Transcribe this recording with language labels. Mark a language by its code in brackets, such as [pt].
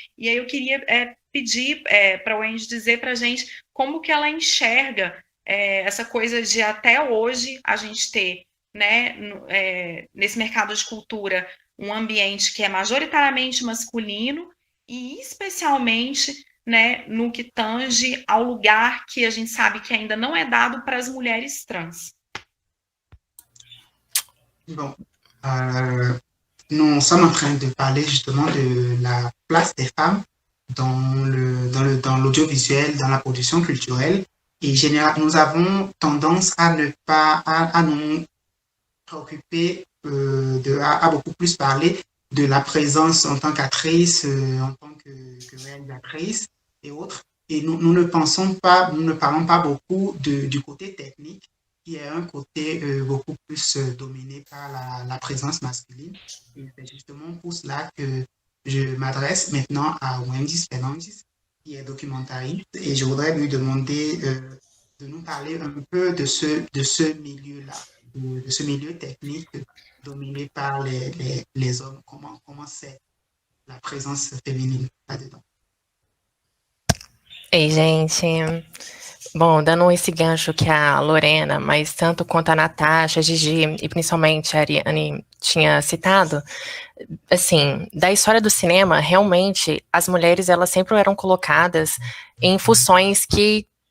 [pt] E aí eu queria pedir para a Wendy dizer para a gente como que ela enxerga essa coisa de até hoje a gente ter, né, nesse mercado de cultura, um ambiente que é majoritariamente masculino e especialmente, né, no que tange ao lugar que a gente sabe que ainda não é dado para as mulheres trans. [fr] Bon, nous sommes en train de parler justement de la place des femmes dans l'audiovisuel, dans la production culturelle. Et nous avons tendance à ne pas à nous préoccuper à beaucoup plus parler de la présence en tant qu'actrice, en tant que réalisatrice et autres. Et nous ne parlons pas beaucoup du côté technique, qui est un côté beaucoup plus dominé par la présence masculine. Et c'est justement pour cela que je m'adresse maintenant à Wendy Fernandez, qui est documentariste, et je voudrais lui demander de nous parler un peu de ce milieu-là, de ce milieu technique dominé par les hommes. Comment c'est la présence féminine là-dedans? [pt] Ei, gente. Bom, dando esse gancho que a Lorena, mas tanto quanto a Natasha, a Gigi e principalmente a Ariane tinha citado, assim, da história do cinema, realmente, as mulheres, elas sempre eram colocadas em funções que